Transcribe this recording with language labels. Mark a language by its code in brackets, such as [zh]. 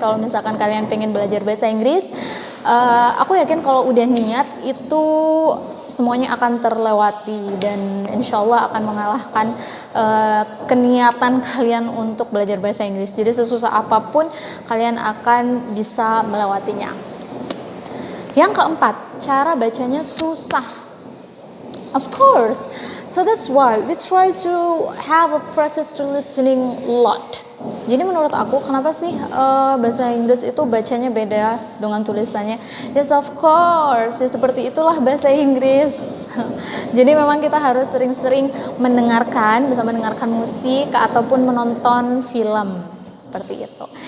[id] Kalau misalkan kalian pengen belajar bahasa Inggris, aku yakin kalau udah niat itu semuanya akan terlewati dan insya Allah akan mengalahkan keniatan kalian untuk belajar bahasa Inggris. Jadi sesusah apapun kalian akan bisa melewatinya. Yang keempat, cara bacanya susah. [en] Of course, so that's why we try to have a practice to listening a lot. [id] Jadi menurut aku kenapa sih bahasa Inggris itu bacanya beda dengan tulisannya? [en] Yes of course, [id] ya seperti itulah bahasa Inggris. Jadi memang kita harus sering-sering bisa mendengarkan musik ataupun menonton film seperti itu.